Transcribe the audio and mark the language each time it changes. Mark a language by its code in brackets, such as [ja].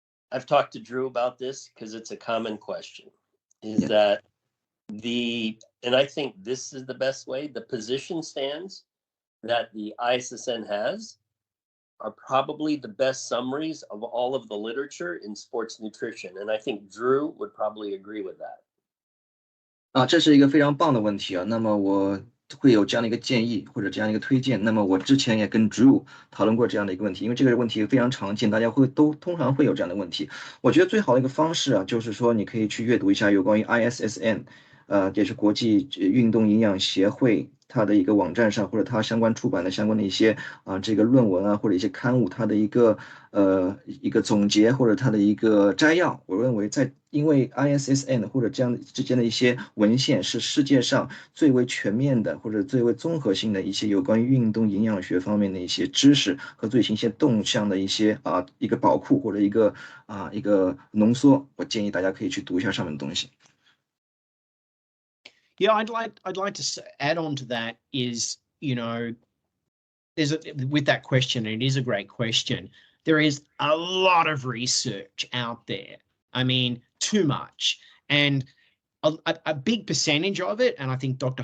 [en] I've talked to Drew about this because it's a common question, that and I think this is the best way, the position stands that the ISSN has are probably the best summaries of all of the literature in sports nutrition. And I think Drew would probably agree with that. [zh] 这是一个非常棒的问题啊。那么我会有这样的一个建议或者这样一个推荐。那么我之前也跟 Drew 讨论过这样的一个问题，因为这个问题非常常见，大家通常会有这样的问题。我觉得最好的一个方式啊，就是说你可以去阅读一下有关于 ISSN，也是国际运动营养协会它的一个网站上，或者它相关出版的相关的一些这个论文啊，或者一些刊物，它的一个总结或者它的一个摘要。我认为因为 ISSN 或者这样之间的一些文献是世界上最为全面的或者最为综合性的一些有关于运动营养学方面的一些知识和最新一些动向的一些一个宝库或者一个浓缩。我建议大家可以去读一下上面的东西。 [en] Yeah, I'd like to add on to that is you know, with that question, and it is a great question, there is a lot of research out there. I mean, too much. And a big percentage of it, and I think Dr.